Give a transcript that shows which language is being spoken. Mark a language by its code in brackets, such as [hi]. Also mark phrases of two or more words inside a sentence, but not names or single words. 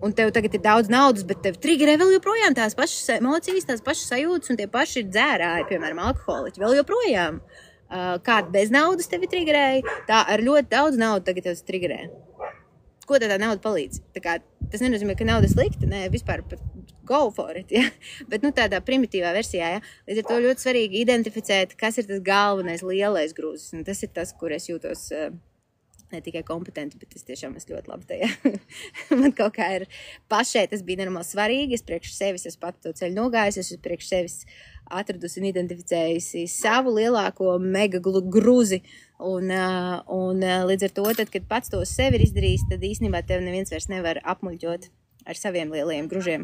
[lv] Un tev tagad ir daudz naudas, bet tev triggerē vēl joprojām tās pašas emocijas, tās pašas sajūtas, un tie paši ir dzērāji, piemēram, alkoholiķi, vēl joprojām. Kāda bez naudas tevi triggerēja, tā ar ļoti daudz naudu tagad tev triggerē. Ko tā nauda palīdz? Tas nenozīmē, ka nauda slikta, vispār pat [en] go for it, [lv] ja? Bet tādā primitīvā versijā, ja? Līdz ar to ļoti svarīgi identificēt, kas ir tas galvenais lielais grūzis, un tas ir tas, kur es jūtos ne tikai kompetenti, bet es tiešām esmu ļoti labi tajā. Man kaut kā ir pašai, tas bija normāli svarīgi, es priekš sevis esmu pat to ceļu nogājis, es priekš sevis atradusi un identificējusi savu lielāko mega grūzi, un līdz ar to, tad, kad pats to sevi ir izdarījis, tad īstenībā tev neviens vairs nevar apmuļķot ar saviem lielajiem gružiem.